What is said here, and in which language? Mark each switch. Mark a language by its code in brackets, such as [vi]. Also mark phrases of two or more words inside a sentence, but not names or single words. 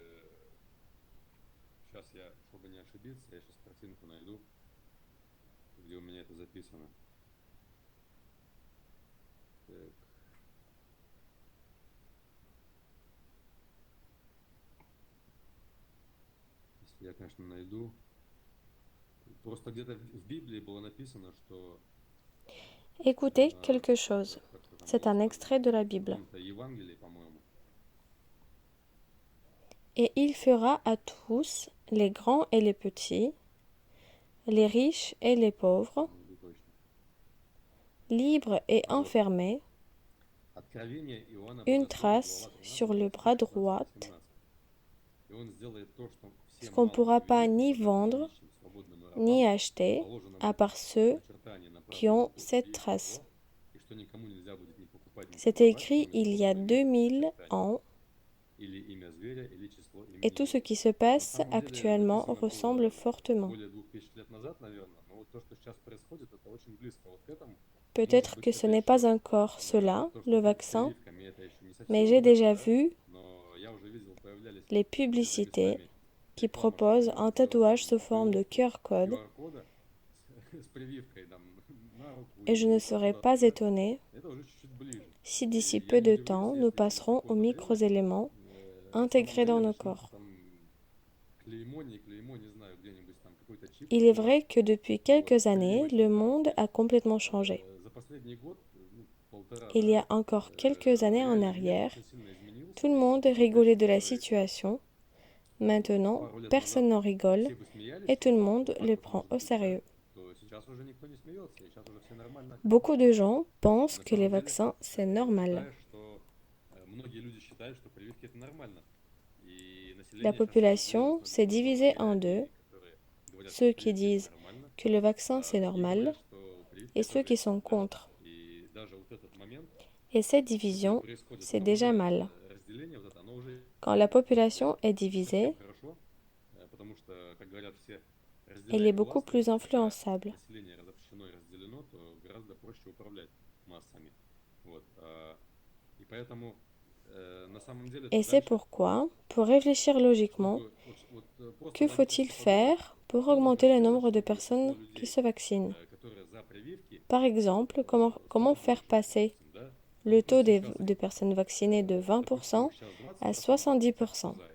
[ru] Сейчас я, чтобы не ошибиться, я сейчас картинку найду, где у меня это записано. Так. Если я, конечно, найду. Просто где-то в Библии было написано, что... [fr] Écoutez quelque chose. [ru] как-то там [fr] C'est un [ru] есть [fr] extrait de la [ru] в [fr] Bible. [ru] каком-то Евангелии, по-моему. [fr] Et il fera à tous, les grands et les petits, les riches et les pauvres, [ru] Найду точно. [fr] libres et [ru] Вот. [fr] enfermés, [ru] Откровение Иоанна [fr] une [ru] Богослова, [fr] trace [ru] глава 13, [fr] sur le bras [ru] стихи [fr] droit, [ru] 16-17. И он сделает то, что [fr] ce [ru] всем [fr] qu'on ne [ru] малым [fr] pourra [ru] и [fr] pas [ru] великим, [fr] ni [ru] богатым и [fr] vendre, [ru] нищим, свободным и [fr] ni [ru] рабам, [fr] acheter, [ru] положено [fr] à [ru] будет [fr] part ceux [ru] начертание на [fr] qui [ru] правую [fr] ont [ru] руку [fr] cette [ru] великого [fr] trace. [ru] его, и что никому нельзя будет ни покупать, ни [fr] C'était [ru] продавать, [fr] écrit [ru] кроме [fr] il [ru] того, [fr] y a [ru] кто имеет [fr] 2000 [ru] начертание, [fr] ans, [ru] или имя зверя, или число имени [fr] et tout ce [ru] его. [fr] qui se [ru] На [fr] passe [ru] самом деле [fr] actuellement [ru] написано [fr] ressemble [ru] было [fr] fortement. [ru] более 2000 лет назад, наверное, но вот то, что сейчас происходит, это очень близко вот к этому. Может [fr] Peut-être [ru] быть, [fr] que ce [ru] это [fr] n'est pas [ru] еще [fr] encore cela, [ru] то, что [fr] le [ru] будет с [fr] vaccin, [ru] прививками, это еще не [fr] mais [ru] совсем [fr] j'ai [ru] вот это, [fr] déjà [ru] да, [fr] vu [ru] но я уже видел, появлялись [fr] les [ru] где-то [fr] publicités [ru] местами [fr] qui [ru] реклама, что [fr] proposent [ru] можно [fr] un [ru] сделать [fr] tatouage [ru] там [fr] sous forme de QR code, [ru] QR-кода с прививкой там на руку [fr] et je [ru] или [fr] ne [ru] еще [fr] serais [ru] куда-то, [fr] pas [ru] да, [fr] étonnée [ru] это уже чуть-чуть ближе. [fr] si [ru] И [fr] d'ici [ru] я [fr] peu [ru] не [fr] de [ru] удивлюсь, [fr] temps, nous [ru] если через [fr] passerons aux [ru] какое-то время [fr] microéléments [ru] на самом [fr] intégrés dans [ru] деле [fr] nos corps. [ru] начнется там клеймо, не клеймо, не знаю, где-нибудь там какой-то чип [fr] Il est [ru] у вас. [fr] vrai que depuis [ru] Вот, [fr] quelques [ru] с [fr] années, le [ru] прививочной [fr] monde [ru] картой. [fr] a complètement changé. [ru] За последний год, ну, полтора, [fr] Il y [ru] да, [fr] a encore quelques années en [ru] реальный мир [fr] arrière, [ru] очень сильно изменился. [fr] tout le [ru] И [fr] monde [ru] вот [fr] rigolait [ru] вещи, [fr] de la [ru] которые [fr] situation. [ru] там, [fr] Maintenant, [ru] пару лет [fr] personne [ru] назад [fr] n'en rigole [ru] все бы смеялись, [fr] et [ru] что [fr] tout le [ru] вау, [fr] monde [ru] вот так [fr] le [ru] вот [fr] prend [ru] может [fr] au [ru] быть, да, [fr] sérieux. [ru] то сейчас уже никто не смеется, и сейчас уже все нормально. [fr] Beaucoup de gens pensent [ru] На [fr] que les [ru] самом деле, [fr] vaccins, c'est normal. [ru] считаешь, что многие люди считают, что прививки это нормально. И [fr] La [ru] население сейчас [fr] population [ru] разделилось на [fr] s'est [ru] два [fr] divisée [ru] лагеря, [fr] en [ru] одни, [fr] deux, [ru] которые говорят, что [fr] ceux qui [ru] прививки это [fr] disent [ru] нормально, [fr] que le vaccin, [ru] а [fr] c'est [ru] другие [fr] normal, [ru] говорят, что прививки [fr] et [ru] это [fr] ceux qui [ru] жесть. [fr] sont [ru] Да? [fr] contre. [ru] И даже вот этот момент, [fr] Et cette [ru] который [fr] division, [ru] происходит, [fr] c'est [ru] это [fr] déjà [ru] уже [fr] mal. [ru] разделение, вот это, оно уже [fr] Quand la population est [ru] не совсем [fr] divisée, [ru] хорошо, потому что, как говорят все, [fr] elle est [ru] разделяй [fr] beaucoup [ru] властвуй. [fr] plus [ru] Когда [fr] influençable. [ru] население разобщено и разделено, то гораздо проще управлять массами. Вот. И поэтому на самом деле [fr] Et c'est pourquoi, pour réfléchir logiquement, que faut-il faire pour augmenter le nombre de personnes qui se vaccinent? Par exemple, comment faire passer le taux de personnes vaccinées de 20% à 70%?